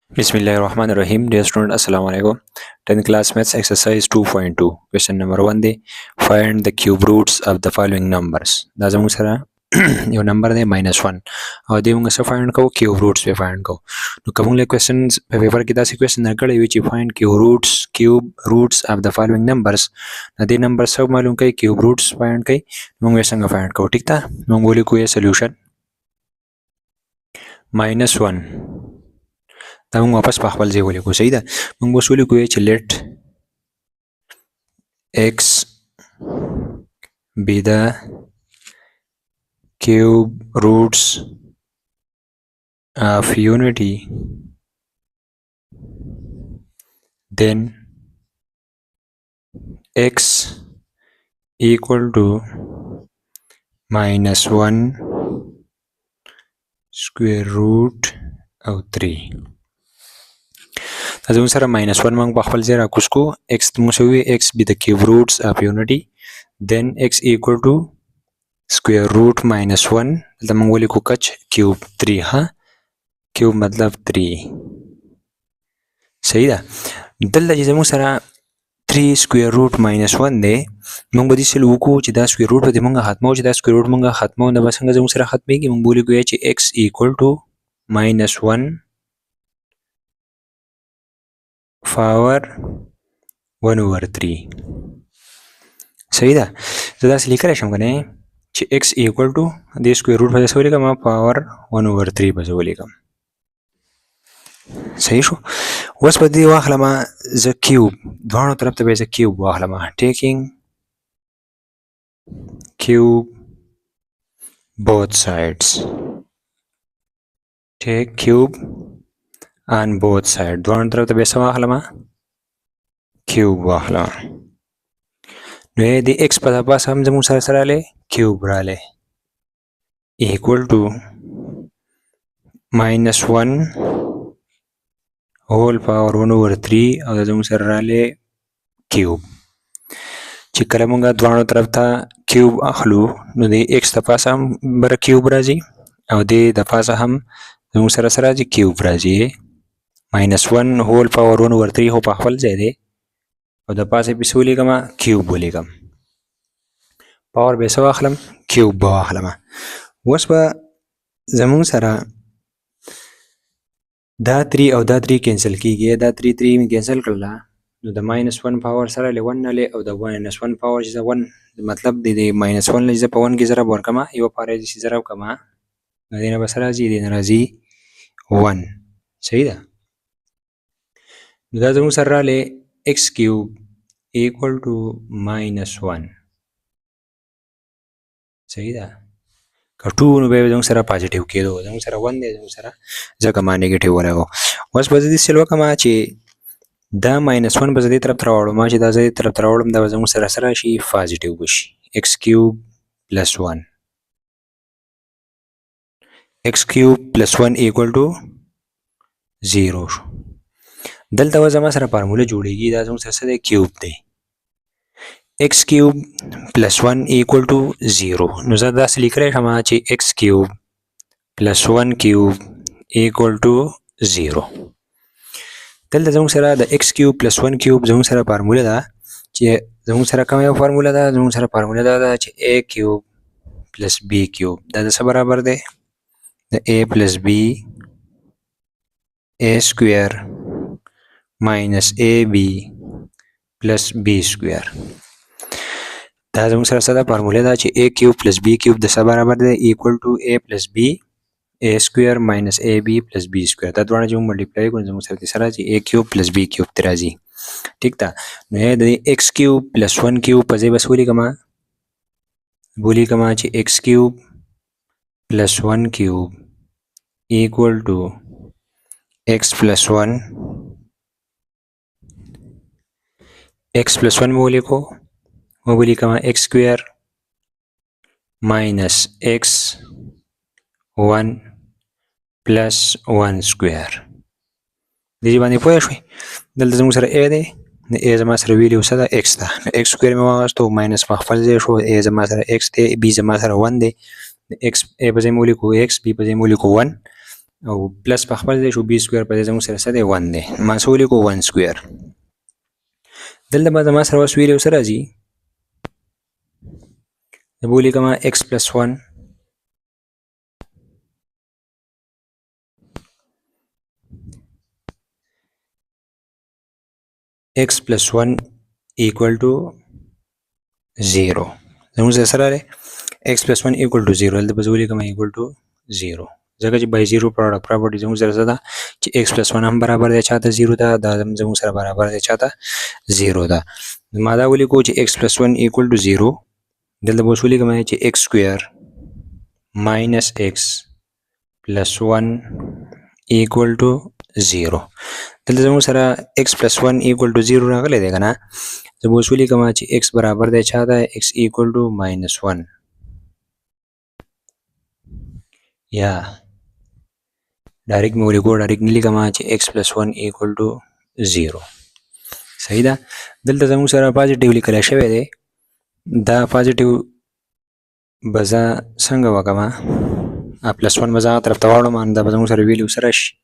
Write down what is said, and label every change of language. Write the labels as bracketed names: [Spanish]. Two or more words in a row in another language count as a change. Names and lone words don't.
[Arabic] بسم الله الرحمن الرحيم. [English] Dear student, [Arabic] السلام عليكم. [English] 10th class maths exercise 2.2. Question number 1 day. Find the cube roots of the following numbers. [Pashto] دا زموږ سره یو نمبر دی -1 او دې موږ څه فایند کوو [English] cube roots [Pashto] په فایند کوو. نو کوم له کوېسچنز په پیپر کې داسې کوېسچن راکړی وي چې [English] find cube roots of the following numbers. [Pashto] دا دې نمبر سره معلوم کوي [English] cube roots find [Pashto] کوي موږ یې څنګه فایند کوو. ټیک ده موږ ولیکو یې سولوشن -1 دا موږ واپس په خپل ځای ولیکو. صحیح ده موږ اوس ولیکو چې [English] let x be the cube roots of unity, then x equal to -1 square root of 3. [Pashto] دا زموږ سره -1 موږ په خپل ځای راکوز کو. x موږ وی [English] x be the cube roots of unity, then x equal to square root -1 [Pashto] دلته موږ ولیکو کچ کیوب 3. ها کیوب مطلب 3. صحیح ده دلته چې زموږ سره 3 [English] square root [Pashto] -1 دی موږ به داسې وکړو چې دا [English] square root [Pashto] به موږ ختمو چې دا [English] square root [Pashto] موږ ختمو نو به څنګه زموږ سره ختمیږي. موږ ولیکو چې [English] x equal to -1 power 1/3. [Pashto] صحیح ده زه داسې لیکلی شم که نه چې [English] x equal to [Pashto] دې [English] square root [Pashto] به زه څه ولیکم پاور 1/3 به زه ولیکم. صحیح شو. اوس به دې واخلم زه کیوب دواړو طرف ته به زه کیوب واخلم. [English] taking cube both sides. take cube on both sides. [Pashto] دواړو طرف ته به څه واخلم کیوب واخلم. نو د x په پاس هم زموږ سره سره رالی کیوب رالی [English] equal to -1 whole power 1/3 [Pashto] او زموږ سره رالی کیوب. چې کله موږ دواړو طرف ته کیوب اخلو نو د x د پاسه هم بره کیوب راځي او د پاسه هم زموږ سره سره راځي کیوب راځي. -1 [English] whole power 1/3 [Pashto] خو په خپل ځای دی او د پاسه پې څه ولیکم کیوب ولیکم. پاور به څه واخلم کیوب به واخلم. اوس به زموږ سره دا 3 او دا 3 کینسل کیږي. دا 3 مې کینسل کړله نو د -1 پاور سره له 1 نه او د -1 پاور چې 1 مطلب د -1 نه په 1 کې ضرب ورکړم یو پاره چې ضرب کړم نو دې نه به څه راځي دې نه راځي 1. صحیح ده نو دا زموږ سره رالی [English] x cube equal to -1. [Pashto] صحیح ده که 2 نو به زموږ سره پازیټیو کېدو زموږ سره 1 دی زموږ سره ځکه ما نیګیټیو ولګو. اوس به زه داسې وکړم چې دا -1 به زه دې طرف ته راوړم چې دا زه دې طرف ته راوړم دا به زموږ سره سره شي پازیټیو به شي [English] x cube plus 1 x cube plus 1 equal to 0 [Pashto] شو. دلته به زما سره فارموله جوړیږي دا زموږ سره څه دی کیوب دی [English] x cube plus 1 equal to 0. [Pashto] نو زه داسې لیکلی شم چې [English] x cube plus 1 cube equal to 0. [Pashto] دلته زموږ سره د [English] x cube plus 1 cube [Pashto] زموږ سره فارموله ده چې زموږ سره کومه یو فارموله ده زموږ سره فارموله ده چې [English] a cube plus b cube [Pashto] دا د څه برابر دی د [English] a plus b a square minus ab plus b square. [Pashto] دا زموږ سره څه ده فارموله ده چې [English] a cube plus b cube [Pashto] د څه برابر دی [English] equal to a plus b a square minus ab plus b square. [Pashto] دا دواړه چې موږ ملټیپلای کړو زموږ سره څه راځي [English] a cube plus b cube [Pashto] ته راځي. ټیک ده نو د [English] x cube plus 1 cube [Pashto] په ځای بس ولیکم چې [English] x cube plus 1 cube equal to x plus 1 x plus 1 [Pashto] مو ولیکو مو ولیکم [English] x square minus x 1 plus 1 square. [Pashto] دې باندې پوه شوي. دلته زموږ سره a دی د a زما سره ویلیو څه ده x ده نو [English] x square [Pashto] مې واخیستو ماینس په خپل ځای شو a زما سره x دی b زما سره 1 دی x a په ځای مې ولیکو x b په ځای مې ولیکو 1 او پلس په خپل ځای شو [English] b square [Pashto] په ځای زموږ سره څه دی 1 دی ما څه ولیکو 1 سکویر دلته به زما سره اوس ویلیو څه راځي زه به ولیکم [English] x plus 1 x plus 1 equal to 0 [Pashto] زموږ سره راغلی [English] x plus 1 equal to 0 [Pashto] دلته به زه ولیکم [English] equal to [Pashto] 0 ځکه چې [English] by 0 product property [Pashto] زموږ سره څه ده چې [English] x plus 1 [Pashto] هم برابر دی چاته 0 ده دا زموږ سره برابر دی چاته 0 ده ما دا ولیکو چې [English] x plus 1 equal to 0 [Pashto] دلته به اوس ولیکم چې [English] x square minus x plus 1 equal to 0 [Pashto] دلته زموږ سره [English] x plus 1 equal to 0 [Pashto] راغلی دی که نه زه به اوس ولیکم چې x برابر دی چا ده [English] x equal to minus 1 [Pashto] یا ډایرکټ مې ولیکو ډایرکټ نه لیکم چې [English] x plus 1 equal to 0 [Pashto] صحیح ده دلته زموږ سره پازیټیو لیکلی شوی دی دا پازیټیو به زه څنګه وکړم پلس 1 به زه هغه طرف ته واړم دا به زموږ سره ویلیو سره شي